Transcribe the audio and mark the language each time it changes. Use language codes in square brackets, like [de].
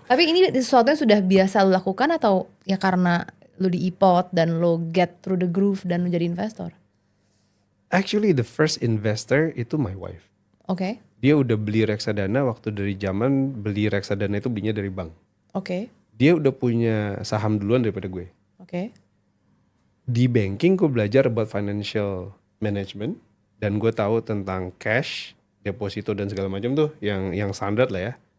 [id] Tapi ini sesuatu yang sudah biasa lu lakukan atau ya karena lu di ipot dan lu [en] get through the groove [id] dan lu jadi investor? [en] Actually the first investor itu my wife. [id] Oke. Dia udah beli reksadana waktu dari zaman beli reksadana itu belinya dari bank. Oke. Dia udah punya saham duluan daripada gue. Oke. Di banking gue belajar [en] about financial management [id] dan gue tahu tentang cash, deposito dan segala macam tuh yang standar lah ya.